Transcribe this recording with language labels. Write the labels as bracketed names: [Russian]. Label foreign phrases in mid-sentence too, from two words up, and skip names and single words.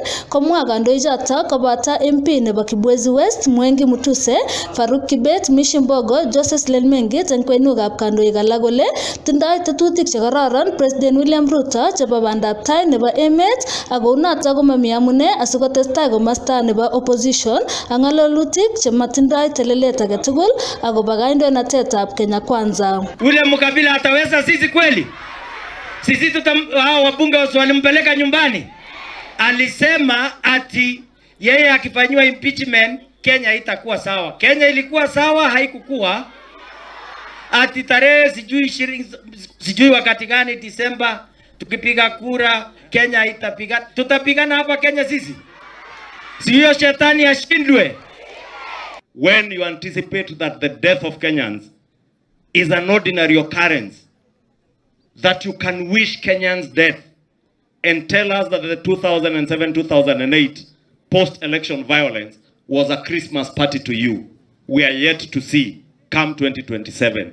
[Kalenjin] komwa kandoichoto koboto MP nebo Kibwezi West Mwengi Mutuse, Faruk Kibet, Mishimbogo, Joseph Lelmengit eng kwenukab kandoik alak kole tindoi tetutik chekororon President William Ruto chebo bandab tai nebo emet, ako unoto komami amune asikotestai komosta nebo opposition ak ng'alalutik chematindoi telelet age tugul akobo kandoinatetab Kenya Kwanza. [Swahili] William Kabila ataweza sisi kweli? Sisi hao wabunge walimpeleka nyumbani. Alisema ati yeye akifanywa impeachment Kenya itakuwa sawa. Kenya ilikuwa sawa, haikukuwa. Ati tarehe sijui wakati gani Disemba tukipiga kura Kenya itapiga. Tutapigana hapa Kenya sisi. Sio shetani ashindwe. [English] When you anticipate that the death of Kenyans is an ordinary occurrence, that you can wish Kenyans death and tell us that the 2007-2008 post-election violence was a Christmas party to you, we are yet to see come 2027.